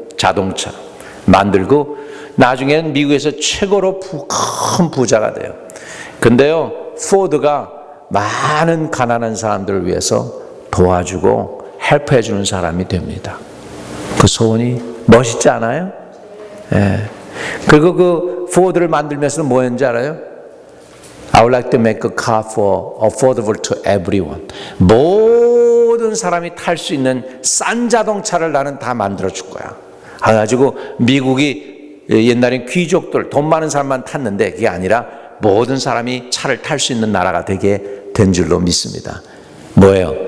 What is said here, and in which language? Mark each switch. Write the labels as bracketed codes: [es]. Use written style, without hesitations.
[ko] 자동차 만들고 나중에는 미국에서 최고로 큰 부자가 돼요. 근데요 포드가 많은 가난한 사람들을 위해서 도와주고 헬프해 주는 사람이 됩니다. 그 소원이 멋있지 않아요? 예. 그리고 그 포드를 만들면서 뭐 했는지 알아요? [en] I would like to make a car for affordable to everyone. [ko] 모든 사람이 탈 수 있는 싼 자동차를 나는 다 만들어 줄 거야. 그래가지고 미국이 옛날엔 귀족들, 돈 많은 사람만 탔는데 그게 아니라 모든 사람이 차를 탈 수 있는 나라가 되게 된 줄로 믿습니다. 뭐예요?